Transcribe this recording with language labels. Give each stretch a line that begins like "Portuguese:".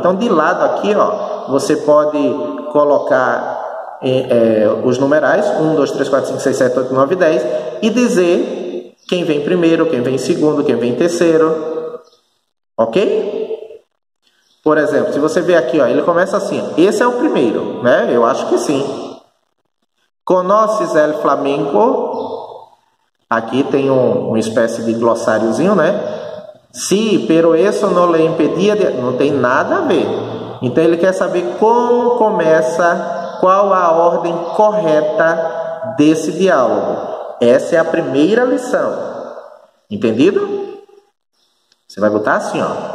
Portuguese: Então, de lado aqui, ó, você pode colocar os numerais 1, 2, 3, 4, 5, 6, 7, 8, 9, 10 e dizer quem vem primeiro, quem vem segundo, quem vem terceiro. Ok? Por exemplo, se você ver aqui, ó, ele começa assim. Esse é o primeiro, né? Eu acho que sim.
Spanish: Conoces el flamenco?
Portuguese: Aqui tem uma espécie de glossáriozinho, né?
Spanish: Sí, pero eso no le impedia de...
Portuguese: Não tem nada a ver. Então, ele quer saber como começa, qual a ordem correta desse diálogo. Essa é a primeira lição. Entendido? Você vai botar assim, ó.